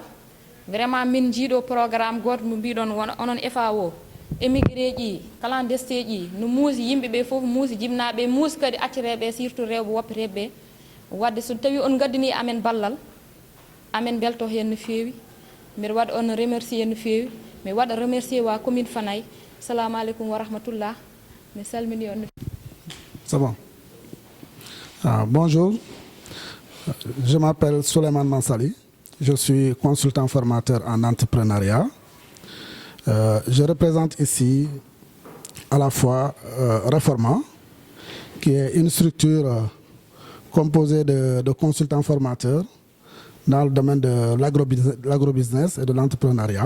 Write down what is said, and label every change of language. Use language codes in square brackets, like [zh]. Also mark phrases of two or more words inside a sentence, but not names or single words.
[ff] Vraiment min jiiɗo programme goto mo mbiɗon wona onon FAO émigré ji clandestin ji no muusi yimɓeɓe foof muusi jimnaɓe muusi kadi accireɓe surtout rewɓe woppeteɓe wadde so tawi on gaddani amen ballal amen belto hen no fewi. mbiɗa waɗa on remercier no fewi, mi [fr] waɗa remercier [ff] wa commune Fanaye. [ar] السلام عليكم ورحمة الله, [ff] mi salmini on. [fr] C'est bon. Bonjour, je m'appelle Souleymane Mansali, je suis consultant formateur en entrepreneuriat. Je représente ici à la fois Reforma, qui est une structure composée de consultants formateurs dans le domaine de l'agrobusiness et de l'entrepreneuriat.